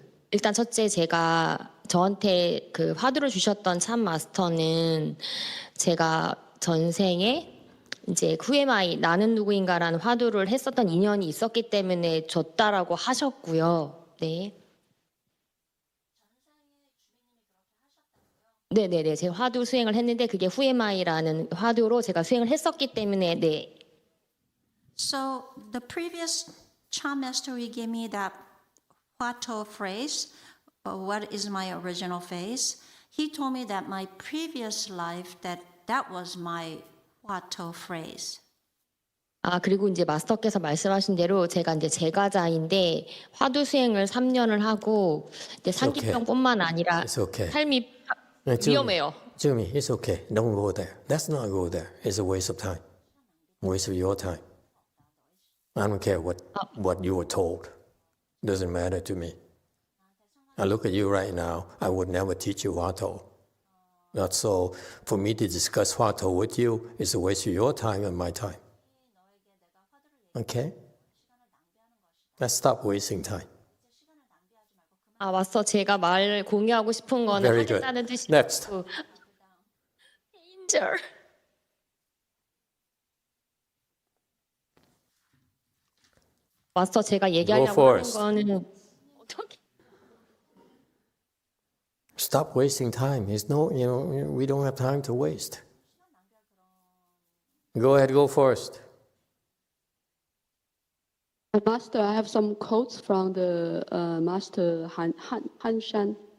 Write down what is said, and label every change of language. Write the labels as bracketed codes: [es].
[ko] 일단 첫째 제가 저한테 그 화두를 주셨던 참 마스터는 제가 전생에 이제 후에마이 나는 누구인가라는 화두를 했었던 인연이 있었기 때문에 줬다라고 하셨고요. 네. 네네네. 제가 화두 수행을 했는데 그게 후에마이라는 화두로 제가 수행을 했었기 때문에 네. [en] So the previous Chan master he gave me that Hua Tou phrase, what is my original face? He told me that my previous life that was my Hua Tou phrase. [ko] 그리고 이제 마스터께서 말씀하신 대로 제가 이제 제가자인데 화두 수행을 3년을 하고 이제 상기병뿐만 아니라 삶이 위험해요. [en] Jimmy, it's okay. Don't go there. Let's not go there. It's a waste of time. Waste of your time. I don't care what you were told. Doesn't matter to me. I look at you right now. I would never teach you Hua Tou. That's so. For me to discuss Hua Tou with you is a waste of your time and my time. Okay? Let's stop wasting time. [ko] 마스터 제가 말 공유하고 싶은 거는 [en] Very good. [ko] 하겠다는 뜻이 [en] Next. Danger. [ko] 마스터 제가 얘기하려고 하는 거는 어떻게? [en] Stop wasting time. There's no, we don't have time to waste. Go ahead, go first. Master, I have some quotes from the Master Han Shan.